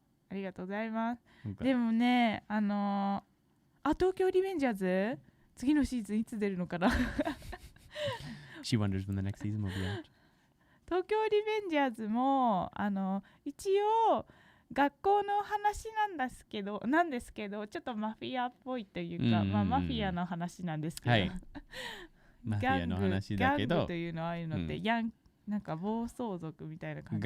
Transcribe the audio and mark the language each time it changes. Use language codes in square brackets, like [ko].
[ja] ありがとうございます。でもね、東京リベンジャーズ次のシーズンいつ出るのかな。 [en] She wonders when the next season will be out. [ja] 東京リベンジャーズも一応学校の話なんですけどちょっとマフィアっぽいというか、まあ、マフィアの話なんですけど、はい、マフィアの話だけどギャングというのはああいうのってなんか暴走族みたいな感じ。